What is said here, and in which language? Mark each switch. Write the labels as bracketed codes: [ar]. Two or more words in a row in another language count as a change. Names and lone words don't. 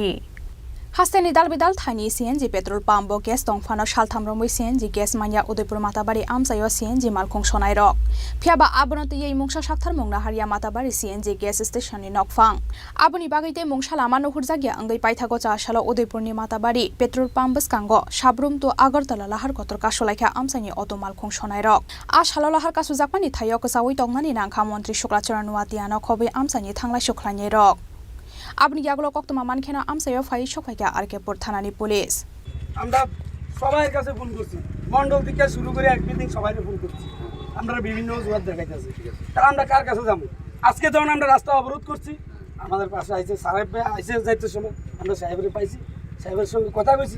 [trp] हास्तेनि दालबिदाल थाइनि CNG पेट्रोल पाम्प गेस दंफानो सालथामरमै CNG गेस माया उदयपुर माताबारि आमसायो CNG मालखुं सनाय रक फियाबा आबनते यै मुंसा साक्थार मुंना हारिया माताबारि CNG गेस स्टेशननि नकफां आबनि बागैते मुंसा लामा नुहुरजागिया अंगै पाइथागो चासालो उदयपुरनि माताबारि पेट्रोल पाम्प बसकांगो साब्रुम तो आगरतला लाहार कतरका सलायखा आमसानि अटो मालखुं सनाय रक आसालो लाहार कासु जाकमानि थायो कसावै तंगनानि नांखा मंत्री शुक्लाचरण नुवातियानो खबै आमसानि थांलाय सुख्लायनि रक. আপনি ইয়াগুলো কক্তমা মানখেনা আমসাইও ফাই সকাইকা আরকেপুর থানানি পুলিশ. [bn] আমরা সবার কাছে ফোন করছি, মন্ডল থেকে শুরু করে এক বিল্ডিং সবাইকে ফোন করছি. আমরা বিভিন্ন জোয়ার দেখাইতেছি. তাহলে আমরা কার কাছে যাবো? আজকে যখন আমরা রাস্তা অবরোধ করছি আমাদের পাশে আইছে সাহেব আইছে যাইতে সময় আমরা সাহেবের পাইছি, সাহেবের সঙ্গে কথা কইছি.